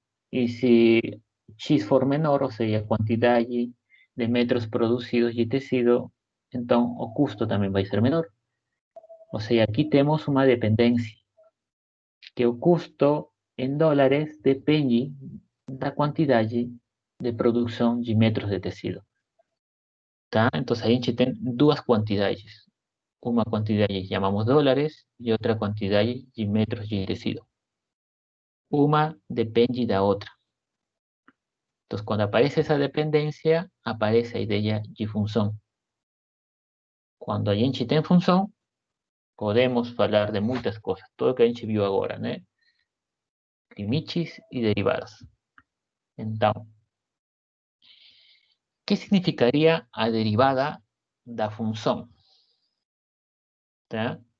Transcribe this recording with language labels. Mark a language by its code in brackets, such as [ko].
[es] Y si x for menor, o sea, cantidad de metros producidos de tecido, entonces o custo también va a ser menor. O sea, aquí tenemos una dependencia, que o custo en dólares depende da cantidad de producción de metros de tecido. [pt] ¿Tá? Entonces, a gente tem duas quantidades. Uma quantidade [es] llamamos dólares y otra cantidad de metros de tecido. Una depende de la otra. Entonces, cuando aparece esa dependencia, aparece la idea de función. Cuando [pt] a gente tem [es] función, [pt] podemos falar de muitas coisas. Tudo que a gente viu agora, né? Limites e derivadas. Então, que significaria a derivada da função? Tá?